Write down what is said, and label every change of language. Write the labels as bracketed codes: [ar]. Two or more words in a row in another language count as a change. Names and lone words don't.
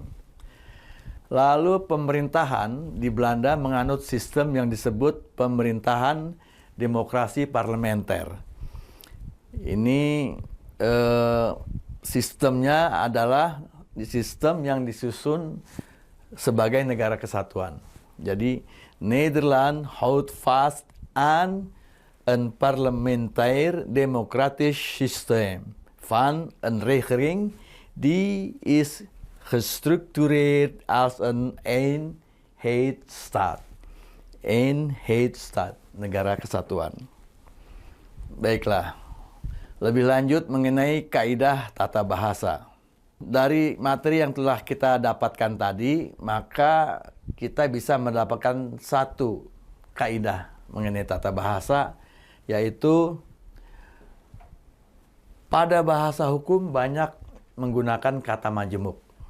[id] Lalu pemerintahan di Belanda menganut sistem yang disebut pemerintahan demokrasi parlementer. Ini sistemnya adalah sistem yang disusun sebagai negara kesatuan. [nl] Jadi Nederland houdt vast aan een parlementair democratisch systeem van een regering die is gestructureerd als een eenheidsstaat. Eenheidsstaat, [id] negara kesatuan. Baiklah. Lebih lanjut mengenai kaidah tata bahasa. Dari materi yang telah kita dapatkan tadi, maka kita bisa mendapatkan satu kaidah mengenai tata bahasa, yaitu pada bahasa hukum banyak menggunakan kata majemuk.